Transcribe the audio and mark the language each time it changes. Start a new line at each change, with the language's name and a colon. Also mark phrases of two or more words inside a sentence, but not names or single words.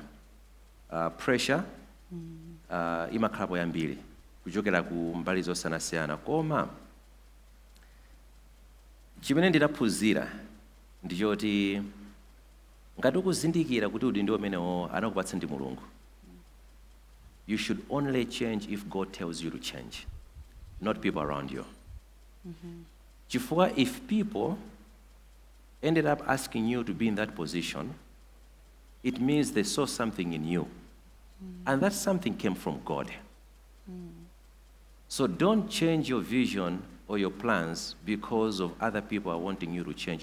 Nyanja: Pressure imakhalapo yambiri kuchokera ku mbali zosiyanasiyana, koma chimene ndidaphunzira ndichoti ngati ukuzindikira kuti udindo umenewo anakupatsa ndi Mulungu,
English: you should only change if God tells you to change, not people around you. Chifukwa if people ended up asking you to be in that position, it means they saw something in you. And that something came from God. So don't change your vision or your plans because of other people are wanting you to change.